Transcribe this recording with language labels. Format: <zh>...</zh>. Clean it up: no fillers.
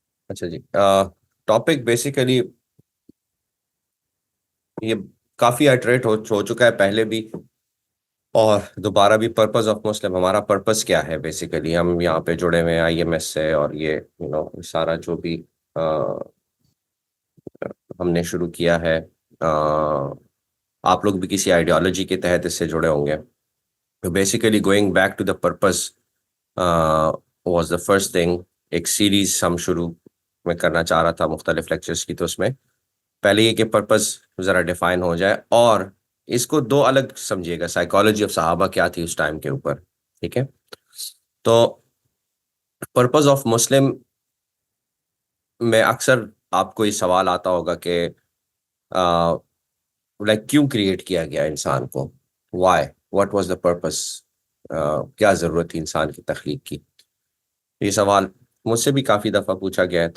<ur>اچھا جی، topic basically یہ کافی iterate ہو چکا ہے پہلے بھی اور دوبارہ بھی. پرپز آف مسلم، ہمارا پرپز کیا ہے؟ بیسیکلی ہم یہاں پہ جڑے ہوئے ہیں IMS سے، اور یہ سارا جو بھی ہم نے شروع کیا ہے، آپ لوگ بھی کسی آئیڈیالوجی کے تحت اس سے جڑے ہوں گے.</ur> <en>Basically going back to the purpose was the first thing.</en> <ur>ایک سیریز ہم شروع میں کرنا چاہ رہا تھا مختلف لیکچرز کی. تو اس میں پہلے یہ کہ پرپز ذرا ڈیفائن ہو جائے، اور اس کو دو الگ سمجھیے گا. سائیکالوجی آف صحابہ کیا تھی اس ٹائم کے اوپر، ٹھیک ہے؟ تو پرپز آف مسلم میں اکثر آپ کو یہ سوال آتا ہوگا کہ لائک کیوں کریٹ کیا گیا انسان کو؟</ur> <en>Why, what was the purpose?</en> <ur>کیا ضرورت تھی انسان کی تخلیق کی؟ یہ سوال مجھ سے بھی کافی دفعہ پوچھا گیا ہے.</ur>